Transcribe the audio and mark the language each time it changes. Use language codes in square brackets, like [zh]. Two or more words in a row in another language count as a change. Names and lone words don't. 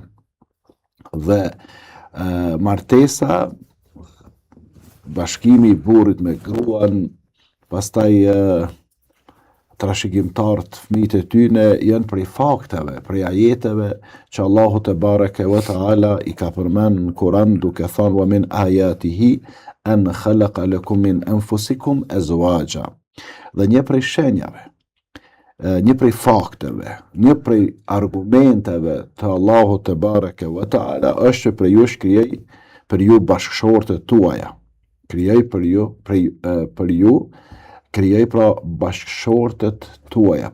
[sq] Dhe martesa, bashkimi i burrit me gruan, pastaj trashëgimtarët, fëmijët e tyne janë prej fakteve, prej ajeteve që Allahu [ar] تبارك وتعالى [sq] i ka përmend në Kur'an duke thënë [ar] ومن آياته أن خلق لكم من أنفسكم أزواجا. [sq] Dhe një prej shenjave, një prej fakteve, një prej argumenteve të Allahu [ar] تبارك وتعالى [sq] është që për ju bashkëshortet tuaja. Krijoi për ju krijoi pra bashkëshortet tuaja.